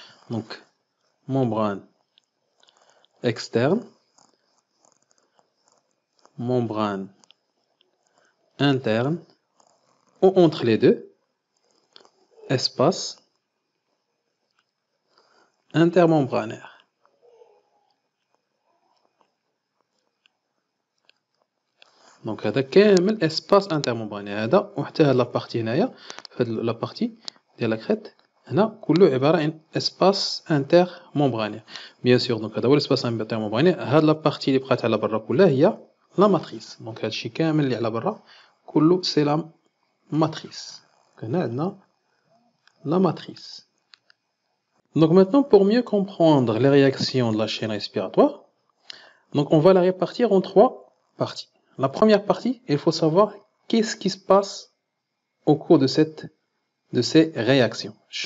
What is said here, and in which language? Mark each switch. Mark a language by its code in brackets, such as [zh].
[fr] Donc, membrane externe, membrane interne, ou entre les deux, espace intermembranaire. Donc [ar] هذا كامل [fr] espace intermembranaire. [ar] هذا وحتى هاد لابارتي هنايا فهاد لابارتي ديال لا كريت هنا كله عبارة عن [fr] espace intermembranaire. بيان سور دونك [ar] هذا هو [fr] espace intermembranaire. [ar] هاد لابارتي اللي بقات على برا كلها هي [fr] لا ماتريس. [ar] دونك هادشي كامل اللي على برا كله [fr] سي لا ماتريس. [ar] هنا عندنا [fr] la matrice. Donc maintenant, pour mieux comprendre les réactions de la chaîne respiratoire, donc on va la répartir en trois parties. La première partie, il faut savoir qu'est-ce qui se passe au cours de ces réactions.